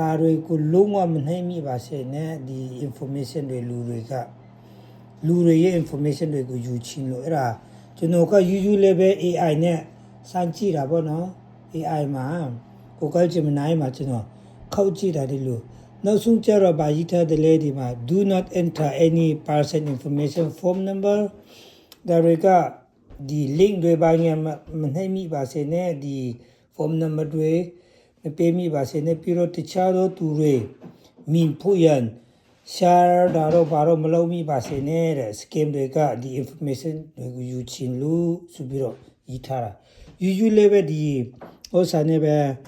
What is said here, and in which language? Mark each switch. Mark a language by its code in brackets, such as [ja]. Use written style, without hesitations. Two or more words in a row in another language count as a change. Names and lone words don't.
[my] တွေကိုလုံးဝမနှိမ့်မိပါစေနဲ့ဒီ information တွေလူတွေရဲ့ information တွေကိုယူချင်းလို့အဲ့ဒါကျွန်တော်က [en] usually level AI [my] နဲ့စမ်းကြည့်တာ ပေါ့နော် AI မှာ Google Gemini မှာကျွန်တော်ခောက်ကြည့်တာဒီလိုနောက်ဆုံးကျတော့ဗာရေးထားတဲ့လေဒီမှာ do [en] not enter any person information phone number [my] ဒါတွေကဒီ link တွေဘာညာမနှိမ့်မိပါစေနဲ့ဒီ [en] phone number [my] တွေမပေးမိပါစေနဲ့ပြီးတော့တခြားသောသူတွေမြင်ဖို့ရန် share ဒါတော့ဘာတော့မလုပ်မိပါစေနဲ့တဲ့ scam တွေကဒီ information တွေကိုယူချင်လို့ဆိုပြီးတော့ရေးထားတာ usually ပဲဒီဥစားနေပဲ